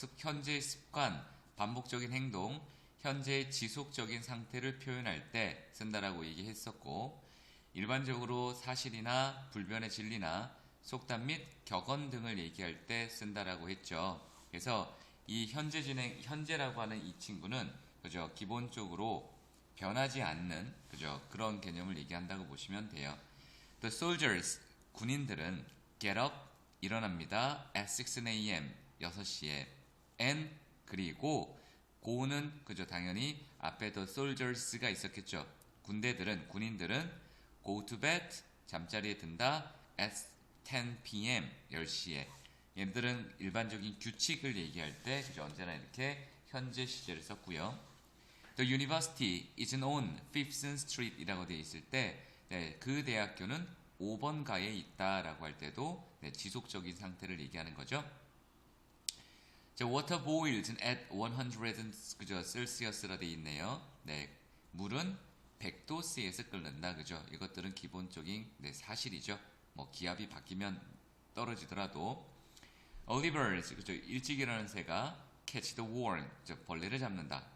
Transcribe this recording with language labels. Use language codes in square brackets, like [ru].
[ko] 현재의 습관, 반복적인 행동, 현재의 지속적인 상태를 표현할 때 쓴다라고 얘기했었고, 일반적으로 사실이나 불변의 진리나 속담 및 격언 등을 얘기할 때 쓴다라고 했죠. 그래서 이 현재 진행, 현재라고 하는 이 친구는 그죠? 기본적으로 변하지 않는 그죠? 그런 개념을 얘기한다고 보시면 돼요. [en] The soldiers, [ko] 군인들은 [en] get up, [ko] 일어납니다. [en] at 6 a.m. [ko] 6시에 and 그리고 go는 그죠 당연히 앞에 the soldiers가 있었겠죠. 군인들은 [en] go to bed, [ko] 잠자리에 든다. [en] at 10 p.m. [ko] 10시에 얘들은 일반적인 규칙을 얘기할 때 그죠 언제나 이렇게 현재 시제를 썼고요. [en] The university is on 5th Street [ko] 이라고 되어 있을 때 네, 그 대학교는 5번가에 있다라고 할 때도 네, 지속적인 상태를 얘기하는 거죠. [en] 자, water boils at 100 그죠? [ko] 셀시어스라 되어 있네요. 네, 물은 100도씨에서 끓는다. 그죠? 이것들은 기본적인 네, 사실이죠. 뭐 기압이 바뀌면 떨어지더라도 [en] early birds [ko] 그죠? 일찍 일어나는 새가 [en] catch the worm [ko] 벌레를 잡는다.